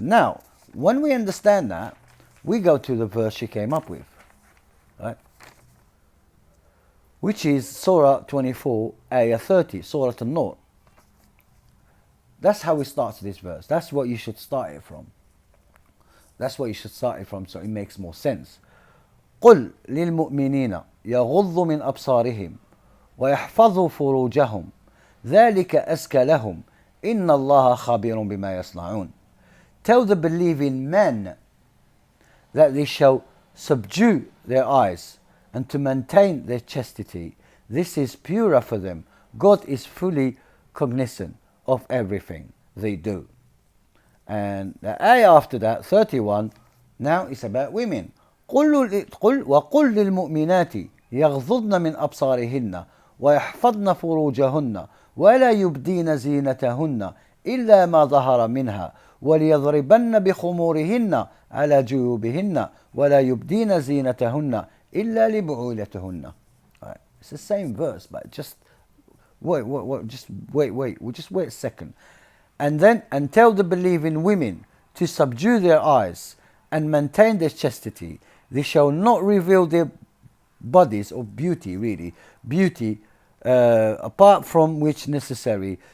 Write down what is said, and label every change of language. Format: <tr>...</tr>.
<en>Now, when we understand that, we go to the verse she came up with, right? Which is Surah 24, Ayah 30, Surah An-Nur. That's how we start this verse. That's what you should start it from. That's what you should start it from, so it makes more sense.</en> <ar>قل للمؤمنين يغضوا من أبصارهم ويحفظوا فروجهم ذلك أزكى لهم إن الله خبير بما يصنعون.</ar> <en>Tell the believing men that they shall subdue their eyes and to maintain their chastity. This is purer for them. God is fully cognizant of everything they do. And the ayah after that, 31, now is about women.</en> <ar>قل وقل للمؤمنات يغضضن من أبصارهن ويحفظن فروجهن ولا يبدين زينتهن إلا ما ظهر منها وليضربن بخمورهن على جيوبهن ولا يبدين زينتهن إلا لبعولتهن.</ar> <en>Right. It's the same verse, but just wait, just wait a second. And tell the believing women to subdue their eyes and maintain their chastity. They shall not reveal their bodies or beauty, apart from which necessary.</en>